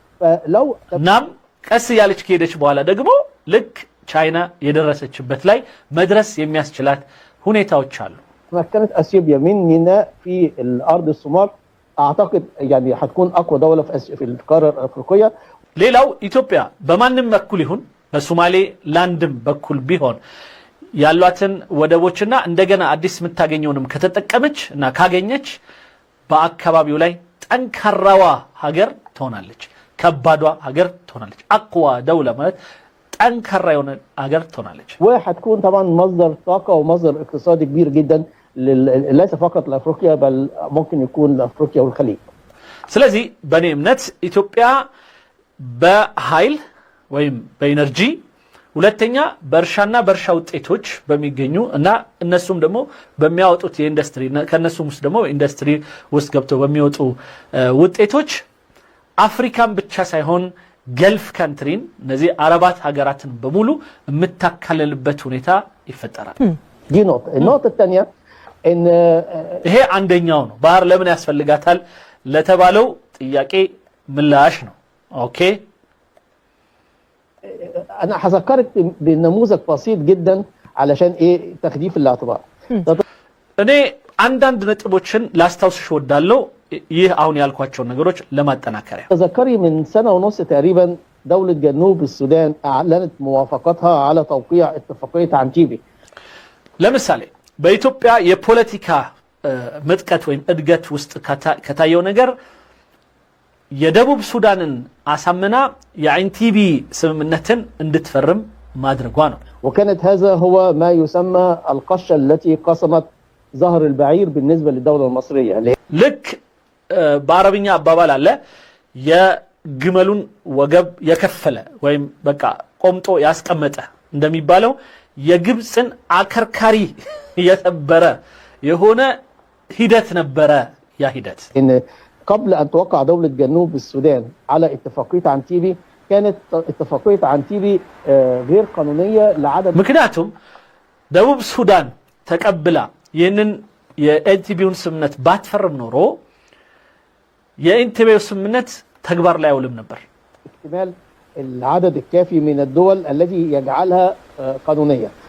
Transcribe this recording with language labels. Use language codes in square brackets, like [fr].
[ar] فلو [am] ናም ቀስ ያለች ከሄደች በኋላ ደግሞ ልክ ቻይና የደረሰችበት ላይ መድረስ የሚያስችላት ሁኔታዎች አሉ። [ar] تمكنت اثيوبيا من ميناء في الارض الصومال اعتقد يعني هتكون اقوى دولة في القارة الافريقية. [am] ሌላው ኢትዮጵያ በማንም በኩል ይሁን በሶማሌ ላንድም በኩል ቢሆን ያሏትን ወደቦችና እንደገና አዲስ የምታገኘውንም ከተጠቀመች እና ካገኘች በአካባቢው ላይ ጠንካራዋ ሀገር ትሆናለች። ከባዷ ሀገር ትሆናለች። አቅዋ ደውላ ማለት ጠንካራ የሆነ ሀገር ትሆናለች። [ar] وهتكون طبعا مصدر طاقة ومصدر اقتصادي كبير جدا ليس فقط لافريقيا بل ممكن يكون لافريقيا والخليج. [am] ስለዚህ በእኔ እምነት ኢትዮጵያ በኃይል ወይም በኢነርጂ፣ ሁለተኛ በእርሻና በእርሻ ውጤቶች በሚገኙ እና እነሱም ደግሞ በሚያወጡት የኢንዱስትሪ ከነሱም ውስጥ ደግሞ ኢንዱስትሪ ውስጥ ገብተው በሚወጡ ውጤቶች አፍሪካን ብቻ ሳይሆን ገልፍ ካንትሪን እነዚህ አረባት ሀገራትን በሙሉ የምታካለልበት ሁኔታ ይፈጠራል። [ar] دي نقطة. النقطة الثانية ان [am] ይሄ አንደኛው ነው። ባህር ለምን ያስፈልጋታል ለተባለው ጥያቄ ምላሽ ነው። ኦኬ [ar] انا هذكرك بنموذج بسيط جدا علشان ايه تخفيف الاعتبار. [am] እኔ አንዳንድ ነጥቦችን ላስታውስሽ ወዳለው ይህ አሁን ያልኳቸው ነገሮች ለማጠናከሪያ [ar] تذكري من سنة ونص تقريبا دولة جنوب السودان اعلنت موافقتها على توقيع اتفاقية عنتيبي. [am] ለምሳሌ በኢትዮጵያ የፖለቲካ ምጥቀት ወይም እድገት ውስጥ ከታየው ነገር የደቡብ ሱዳንን አሳምና የአንቲቢ ስምምነትን እንድትፈርም ማድረጓ ነው። [ar] وكانت هذا هو ما يسمى القشة التي قسمت ظهر البعير بالنسبة للدولة المصرية. [am] ልክ በአረብኛ አባባል አለ የግመሉን ወገብ የከፈለ ወይም በቃ ቆምጦ ያስቀመጠ እንደሚባለው የግብፅን አከርካሪ የተበረ የሆነ ሂደት ነበረ። ያ ሂደት [ar] إن قبل أن توقع دولة جنوب السودان على اتفاقية عنتيبي كانت اتفاقية عنتيبي غير قانونية لعدم [am] ምክንያቱም ደቡብ ሱዳን ተቀብላ ይህንን የኤንቲቢውን ስምምነት ባትፈርም ኖሮ የኢንቲቢው ስምምነት ተግባር ላይ አይውልም ነበር። [ar] اكتمال العدد الكافي من الدول التي يجعلها قانونية.